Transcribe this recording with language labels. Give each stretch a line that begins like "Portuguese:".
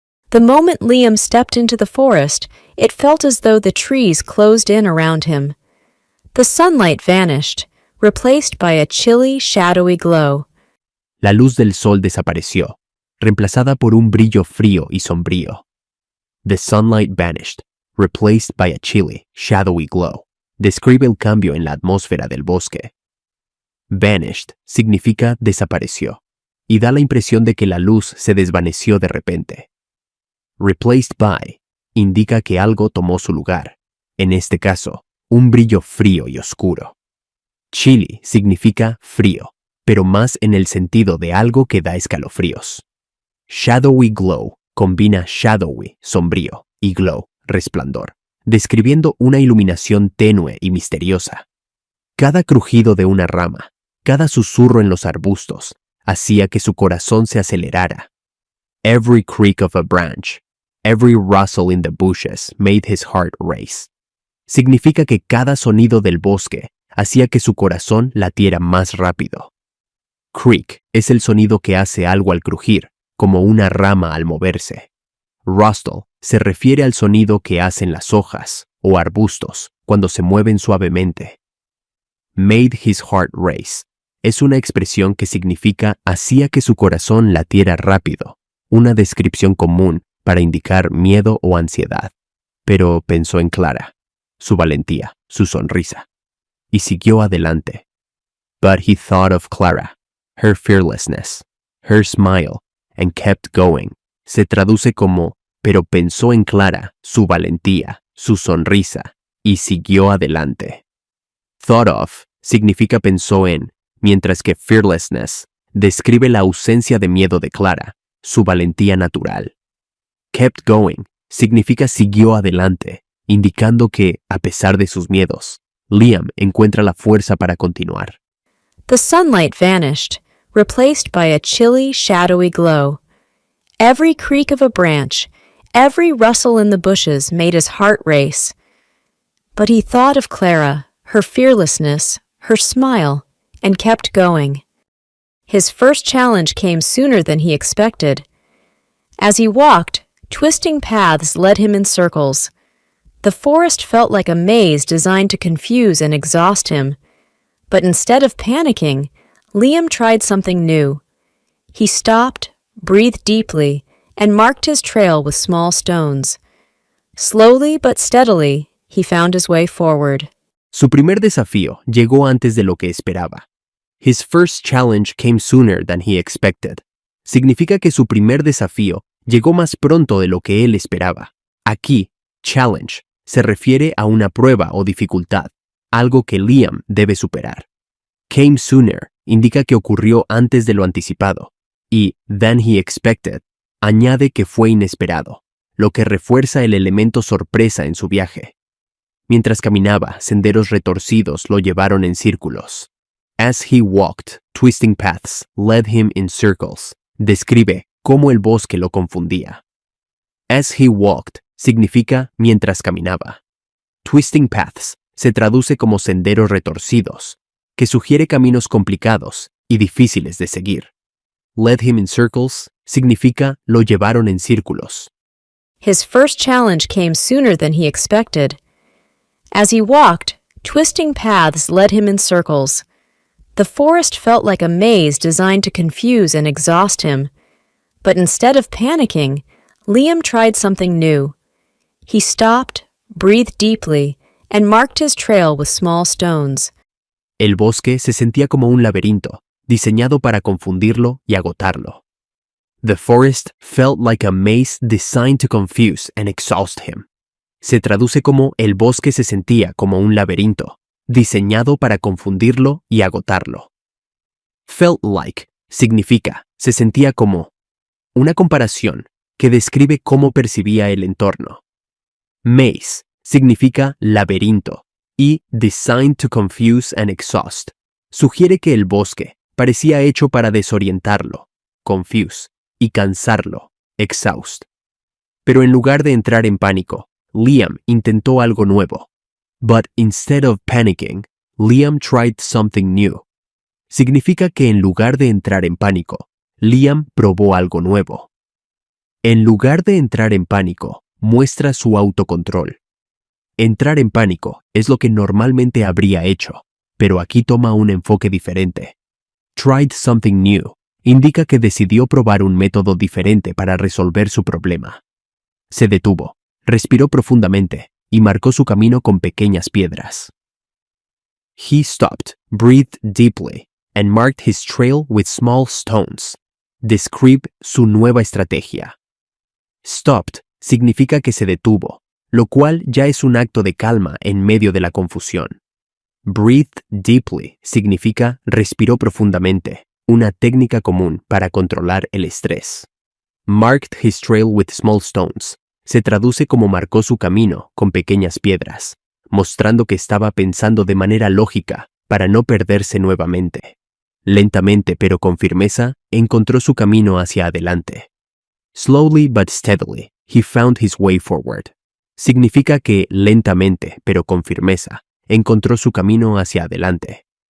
English: The moment Liam stepped into the forest, it felt as though the trees closed in around him. The sunlight vanished, replaced by a chilly, shadowy glow.
Spanish: La luz del sol desapareció, reemplazada por un brillo frío y sombrío.
English: The sunlight vanished, replaced by a chilly, shadowy glow.
Spanish: Describe el cambio en la atmósfera del bosque. Vanished significa desapareció, y da la impresión de que la luz se desvaneció de repente.
English: Replaced by
Spanish: indica que algo tomó su lugar, en este caso, un brillo frío y oscuro. Chilly significa frío, pero más en el sentido de algo que da escalofríos.
English: Shadowy glow
Spanish: combina shadowy, sombrío, y glow, resplandor, describiendo una iluminación tenue y misteriosa. Cada crujido de una rama, cada susurro en los arbustos, hacía que su corazón se acelerara.
English: Every creak of a branch, every rustle in the bushes made his heart race.
Spanish: Significa que cada sonido del bosque hacía que su corazón latiera más rápido. Creak es el sonido que hace algo al crujir, como una rama al moverse. Rustle se refiere al sonido que hacen las hojas o arbustos cuando se mueven suavemente.
English: Made his heart race
Spanish: es una expresión que significa hacía que su corazón latiera rápido, una descripción común para indicar miedo o ansiedad. Pero pensó en Clara, su valentía, su sonrisa, y siguió adelante.
English: But he thought of Clara, her fearlessness, her smile, and kept going.
Spanish: Se traduce como, pero pensó en Clara, su valentía, su sonrisa, y siguió adelante.
English: Thought of
Spanish: significa pensó en, mientras que fearlessness describe la ausencia de miedo de Clara, su valentía natural.
English: Kept going
Spanish: significa siguió adelante, indicando que, a pesar de sus miedos, Liam encuentra la fuerza para continuar.
English: The sunlight vanished, replaced by a chilly, shadowy glow. Every creak of a branch, every rustle in the bushes made his heart race. But he thought of Clara, her fearlessness, her smile, and kept going. His first challenge came sooner than he expected. As he walked, twisting paths led him in circles. The forest felt like a maze designed to confuse and exhaust him. But instead of panicking, Liam tried something new. He stopped, breathed deeply, and marked his trail with small stones. Slowly but steadily, he found his way forward.
Spanish: Su primer desafío llegó antes de lo que esperaba.
English: His first challenge came sooner than he expected.
Spanish: Significa que su primer desafío llegó más pronto de lo que él esperaba. Aquí, challenge se refiere a una prueba o dificultad, algo que Liam debe superar.
English: Came sooner
Spanish: indica que ocurrió antes de lo anticipado, y
English: than he expected
Spanish: añade que fue inesperado, lo que refuerza el elemento sorpresa en su viaje. Mientras caminaba, senderos retorcidos lo llevaron en círculos.
English: As he walked, twisting paths led him in circles.
Spanish: Describe cómo el bosque lo confundía.
English: As he walked
Spanish: significa mientras caminaba.
English: Twisting paths
Spanish: se traduce como senderos retorcidos, que sugiere caminos complicados y difíciles de seguir.
English: Led him in circles
Spanish: significa lo llevaron en círculos.
English: His first challenge came sooner than he expected. As he walked, twisting paths led him in circles. The forest felt like a maze designed to confuse and exhaust him. But instead of panicking, Liam tried something new. He stopped, breathed deeply, and marked his trail with small stones.
Spanish: El bosque se sentía como un laberinto, diseñado para confundirlo y agotarlo.
English: The forest felt like a maze designed to confuse and exhaust him.
Spanish: Se traduce como el bosque se sentía como un laberinto, diseñado para confundirlo y agotarlo.
English: Felt like
Spanish: significa se sentía como, una comparación que describe cómo percibía el entorno. Maze significa laberinto y
English: designed to confuse and exhaust
Spanish: sugiere que el bosque parecía hecho para desorientarlo, confuse, y cansarlo, exhaust. Pero en lugar de entrar en pánico, Liam intentó algo nuevo.
English: But instead of panicking, Liam tried something new.
Spanish: Significa que en lugar de entrar en pánico, Liam probó algo nuevo. En lugar de entrar en pánico, muestra su autocontrol. Entrar en pánico es lo que normalmente habría hecho, pero aquí toma un enfoque diferente.
English: Tried something new
Spanish: indica que decidió probar un método diferente para resolver su problema. Se detuvo, respiró profundamente y marcó su camino con pequeñas piedras.
English: He stopped, breathed deeply, and marked his trail with small stones.
Spanish: Describe su nueva estrategia. Stopped significa que se detuvo, lo cual ya es un acto de calma en medio de la confusión.
English: Breathed deeply
Spanish: significa respiró profundamente, una técnica común para controlar el estrés.
English: Marked his trail with small stones
Spanish: se traduce como marcó su camino con pequeñas piedras, mostrando que estaba pensando de manera lógica para no perderse nuevamente. Lentamente pero con firmeza, encontró su camino hacia adelante.
English: Slowly but steadily, he found his way forward.
Spanish: Significa que lentamente pero con firmeza, encontró su camino hacia adelante.